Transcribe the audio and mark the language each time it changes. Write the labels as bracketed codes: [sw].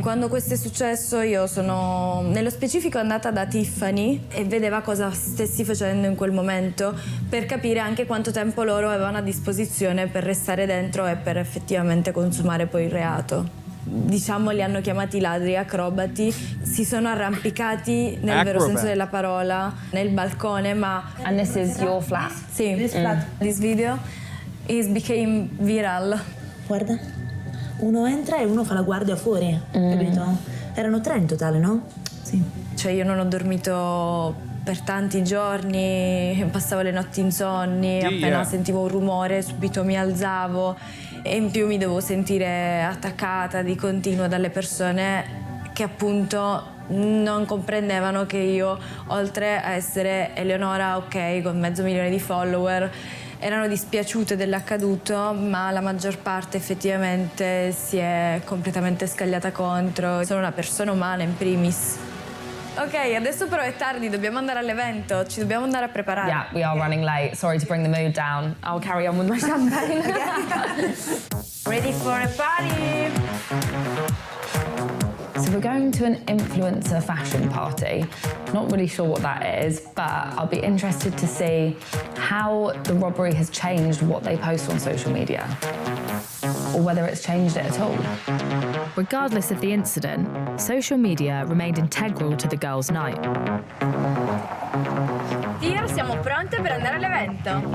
[it] Quando questo è successo io sono nello specifico andata da Tiffany e vedeva cosa stessi facendo in quel momento per capire anche quanto tempo loro avevano a disposizione per restare dentro e per effettivamente consumare poi il reato. diciamo li hanno chiamati ladri, acrobati, si sono arrampicati nel vero senso della parola nel balcone, ma... [en] And this is your flat? Sì, this video is became viral. [it] Guarda, uno entra e uno fa la guardia fuori, capito? Erano 3 in totale, no? Sì. Cioè io non ho dormito per tanti giorni, passavo le notti insonni, appena sentivo un rumore subito mi alzavo e in più mi dovevo sentire attaccata di continuo dalle persone che appunto non comprendevano che io, oltre a essere Eleonora, ok, con 500.000 di follower, erano dispiaciute dell'accaduto, ma la maggior parte effettivamente si è completamente scagliata contro. Sono una persona umana in primis. Ok, adesso però è tardi, dobbiamo andare all'evento, ci dobbiamo andare a preparare. [en] Yeah, we are running late. Sorry to bring the mood down. I'll carry on with my champagne. Ready for a party? So we're going to an influencer fashion party. Not really sure what that is, but I'll be interested to see how the robbery has changed what they post on social media, or whether it's changed it at all. Regardless of the incident, social media remained integral to the girls' night. [it] Tia, siamo pronte per andare all'evento.